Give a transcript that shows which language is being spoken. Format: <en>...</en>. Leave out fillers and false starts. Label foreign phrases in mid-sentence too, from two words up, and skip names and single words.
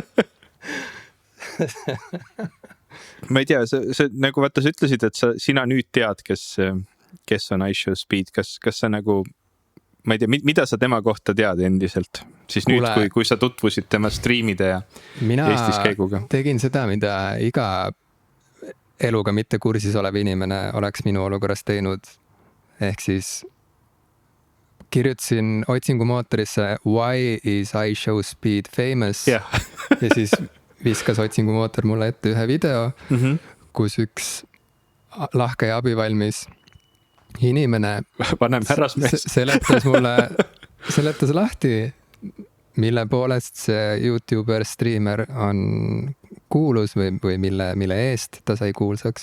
<et>Ma ei tea, see nagu vaata, sa ütlesid, et sina nüüd tead, kes on iShowSpeed, kas sa nagu, ma ei tea, mida sa tema kohta tead endiselt? Siis nüüd, kui sa tutvusid tema striimide ja Eestis käiguga. Mina tegin seda, mida iga eluga mitte kursis olev inimene oleks minu olukorras teinud. Ehk siis kirjutasin otsingumootorisse</et> <en>Why is iShowSpeed famous?</en> <et>Yeah. Ja siis viskas otsingumootor mulle ette ühe video, kus üks lahke ja abivalmis inimene vanem härrasmees seletas lahti, mille poolest see YouTuber, streamer on kuulus või mille eest ta sai kuulsaks.</et>